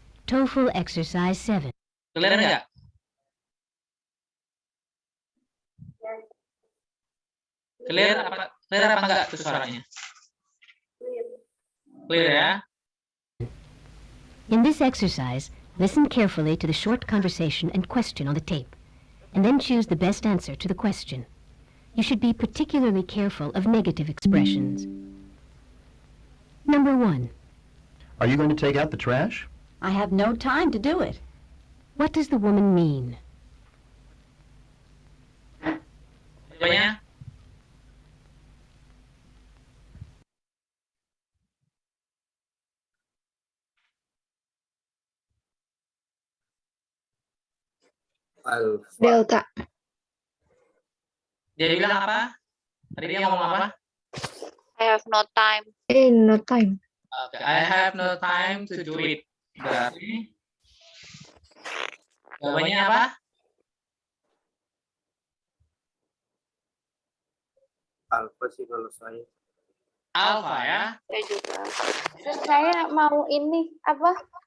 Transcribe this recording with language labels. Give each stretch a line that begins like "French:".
English: TOEFL exercise 7.
Indonesian: Clear enggak? Clear apa enggak tuh suaranya? Clear ya.
English: In this exercise, listen carefully to the short conversation and question on the tape, and then choose the best answer to the question. You should be particularly careful of negative expressions. Number 1. Are you going to take out the trash? I have no time to do it. What does the woman mean?
Indonesian: Jawabannya?
English: Alpha. Delta.
Indonesian: Dia bilang apa? Tadi dia ngomong apa?
English: I have no time. No time. Oke, I have no time to do it.
Indonesian: Berarti jawabannya apa? Alpha sih kalau saya. Alpha ya. Saya juga. Terus saya mau ini apa?